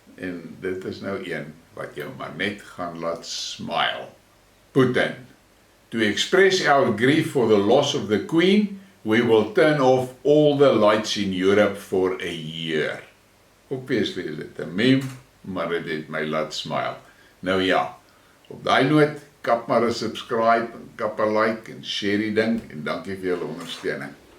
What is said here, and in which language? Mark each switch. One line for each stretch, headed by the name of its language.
Afrikaans: En dit is nou een wat jou maar net gaan laat smile. Putin.
English: To express our grief for the loss of the Queen, we will turn off all the lights in Europe for a year.
Afrikaans: Obviously is dit 'n meme, maar dit het my laat smile. Nou ja, op daai noot, kap maar 'n subscribe, en kap 'n like en share die ding en dankie vir julle ondersteuning.